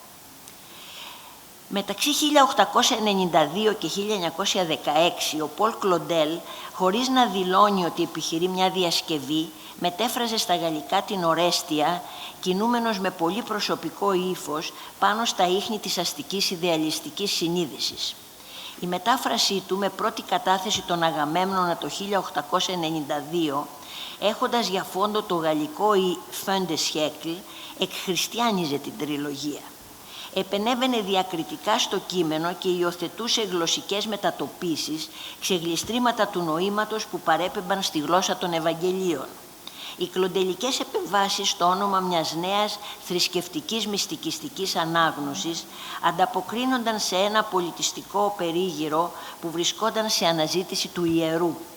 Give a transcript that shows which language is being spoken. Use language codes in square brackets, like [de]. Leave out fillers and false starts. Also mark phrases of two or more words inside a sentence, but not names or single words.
[el] Μεταξύ 1892 και 1916, ο Πολ Κλοντέλ, χωρίς να δηλώνει ότι επιχειρεί μια διασκευή, μετέφραζε στα γαλλικά την Ορέστια, κινούμενος με πολύ προσωπικό ύφος πάνω στα ίχνη της αστικής ιδεαλιστικής συνείδησης. Η μετάφρασή του, με πρώτη κατάθεση των Αγαμέμνονα το 1892, έχοντας για φόντο το γαλλικό «η [fr] fin de siècle», [el] εκχριστιάνιζε την τριλογία. Επενέβαινε διακριτικά στο κείμενο και υιοθετούσε γλωσσικές μετατοπίσεις, ξεγλιστρήματα του νοήματος που παρέπεμπαν στη γλώσσα των Ευαγγελίων. Οι κλοντελικές επεμβάσεις στο όνομα μιας νέας θρησκευτικής μυστικιστικής ανάγνωσης ανταποκρίνονταν σε ένα πολιτιστικό περίγυρο που βρισκόταν σε αναζήτηση του ιερού,